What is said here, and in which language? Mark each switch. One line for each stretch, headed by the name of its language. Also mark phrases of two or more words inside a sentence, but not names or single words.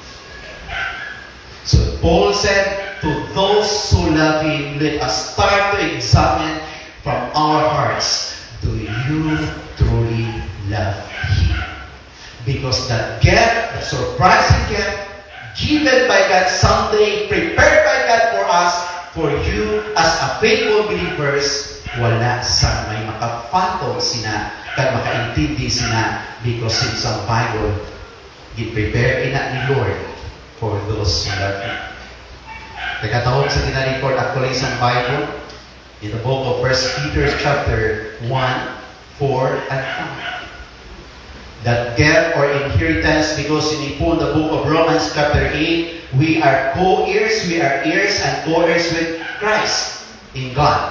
English: So Paul said, to those who love Him, let us start to examine from our hearts, do you truly love Him? Because that gift, the surprising gift, given by God someday, prepared by God for us, for you as a faithful believers,
Hiligaynon: wala sa may makafatong sina, kag makaintindi sina,
English: because in some Bible,
Hiligaynon: gi-prepare ina ni Lord
English: for those who love Him.
Hiligaynon: Nagkataon sa gina-record
English: actually sa Bible, in the book of 1 Peter chapter 1, 4, and 5. That gift or inheritance, because in the book of Romans chapter 8, we are co-heirs, we are heirs and co-heirs with Christ in God.